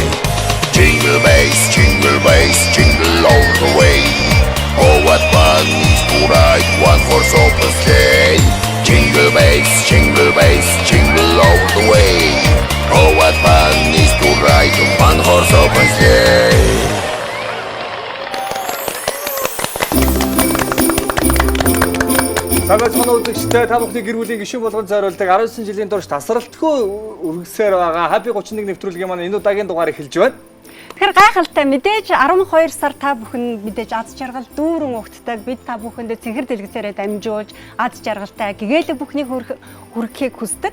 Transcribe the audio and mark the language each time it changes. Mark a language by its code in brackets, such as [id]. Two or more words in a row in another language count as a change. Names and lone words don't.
[en] Jingle bells, jingle all the way. Oh, what fun is to ride one horse open sleigh. Jingle bells, jingle all the way. Oh, what fun is to ride one horse open sleigh. [mn] Цагаас соноо үзэгчтэй та бүхний гэр бүлийн гишүүн болгон зориулдаг 19 жилийн турш тасралтгүй үргэлжсээр байгаа Happy 31 нэвтрүүлгийн маань энэ удаагийн дугаар эхэлж байна. Тэгэхээр гайхалтай мэдээж 12 сар та бүхэн мэдээж аз жаргал дүүрэн угтдаг бид та бүхэндээ цэнхэр дэлгэцээрээ дамжуулж аз жаргалтай гэгээлэг бүхний хүргэхийг хүсдэг.